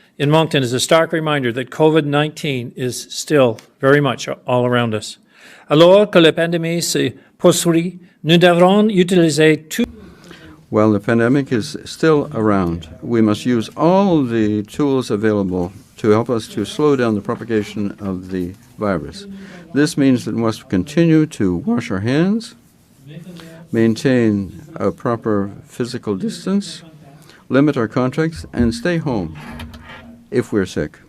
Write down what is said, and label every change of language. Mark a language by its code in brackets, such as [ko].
[en] In Moncton is a stark reminder that COVID-19 is still very much all around us. [fr] Alors que la pandémie se poursuit, nous devrons utiliser tout. [en] While the pandemic is still around, we must use all the tools available to help us to slow down the propagation of the virus. This means that we must continue to wash our hands, maintain a proper physical distance, limit our contacts, and stay home if we're sick.